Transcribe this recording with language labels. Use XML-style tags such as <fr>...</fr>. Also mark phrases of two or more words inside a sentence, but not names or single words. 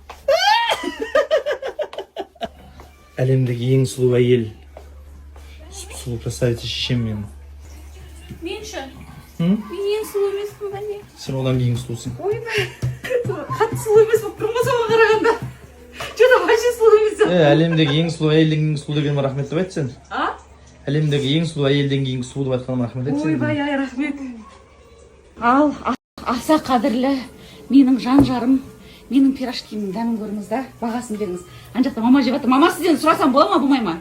<kk>Әлемдегі ең сұлу әйел. Сұлу красавица шешем менің. Мен ше? Мен ең сұлу емеспін ба не? Сен одан кейін сұлусың. Ойбай. Қатты сұлу емес болып тұрмын ғой соған қарағанда.</kk> <ru>Что-то вообще</ru> <kk>сұлу емес. Әлемдегі ең сұлу әйелден кейін сұлу дегеніме рахмет деп айтсың. А? Әлемдегі ең сұлу әйелден кейін сұлу деп айтқаныма рахмет айтсың. Ойбай, ай, рахмет. Ал, аса қадірлі менің жан жарым, менің пирожкимнің дәмін көріңіз да, бағасын беріңіз. Ана жақта мама жеп жатыр. Мама сізден сұрасам бола ма, болмай ма?</kk>